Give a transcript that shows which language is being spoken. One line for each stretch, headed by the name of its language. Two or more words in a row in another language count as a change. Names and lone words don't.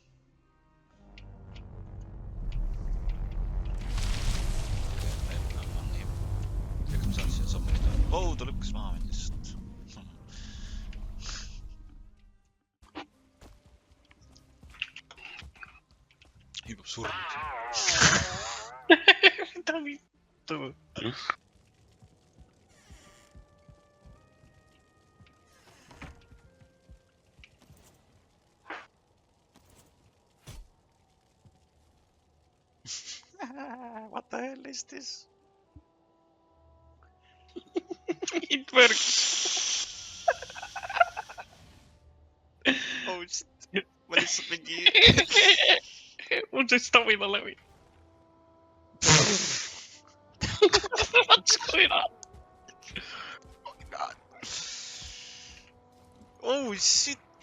Estonian: Ega ma saan siin sammuni teha. Ta lükkas maha mind lihtsalt. Hüppab surnud. Mida vittu?
English: What the hell is this? It works. Oh shit.
Estonian: Ma lihtsalt mingi... Mul see stamina läbi.
English: Oh shit.